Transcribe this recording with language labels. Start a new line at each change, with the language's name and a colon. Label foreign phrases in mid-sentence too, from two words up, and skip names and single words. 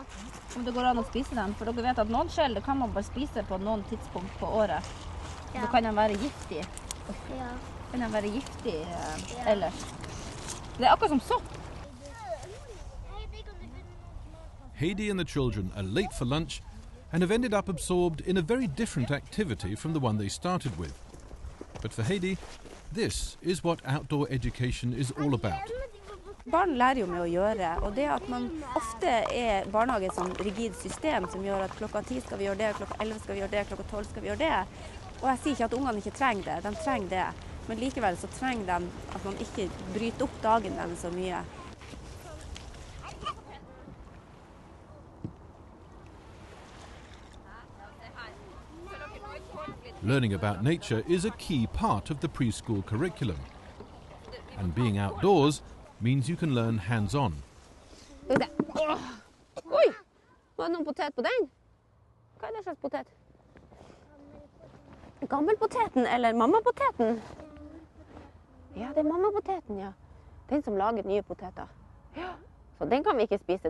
Norwegian: Om det går an å spise dem, for dere vet at noen skjell det kan man bare spise på noen tidspunkt på året. Ja. Da kan de være giftige. Ja. Kan de være giftige ellers. Det er akkurat som sopp.
English: Heidi and the children are late for lunch and have ended up absorbed in a very different activity from the one they started with. But for Heidi, this is what outdoor education is all about.
Norwegian: Barn lærer jo med å gjøre, og det at man ofte er barnehage som rigid system som gjør at klokka 10 skal vi gjøre det, klokka 11 skal vi gjøre det, klokka 12 skal vi gjøre det. Og jeg sier ikke at ungene ikke trenger det, de trenger det. Men likevel så trenger de at man ikke bryter opp dagen deres så mye.
English: Learning about nature is a key part of the preschool curriculum. And being outdoors means you can learn hands-on.
Norwegian: Oi! Var det noen potet på den? Hva er det slags potet? Gammelpoteten eller mammapoteten? Ja, det er mammapoteten, ja. Den som lager nye poteter. Ja. Så den kan vi ikke spise.